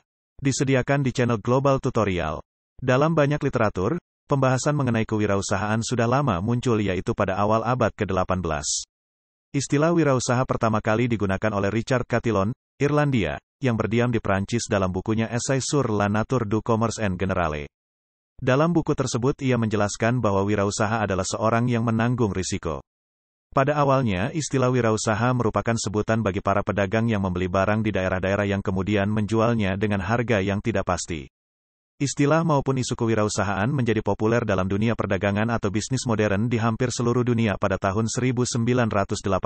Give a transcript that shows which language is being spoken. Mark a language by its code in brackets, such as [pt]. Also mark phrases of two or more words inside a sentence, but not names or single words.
[id] Disediakan di channel Global Tutorial. Dalam banyak literatur, pembahasan mengenai kewirausahaan sudah lama muncul yaitu pada awal abad ke-18. Istilah wirausaha pertama kali digunakan oleh Richard Cantillon, Irlandia, yang berdiam di Prancis dalam bukunya Essai sur la nature du commerce en général. Dalam buku tersebut ia menjelaskan bahwa wirausaha adalah seorang yang menanggung risiko. Pada awalnya, istilah wirausaha merupakan sebutan bagi para pedagang yang membeli barang di daerah-daerah yang kemudian menjualnya dengan harga yang tidak pasti. Istilah maupun isu kewirausahaan menjadi populer dalam dunia perdagangan atau bisnis modern di hampir seluruh dunia pada tahun 1980.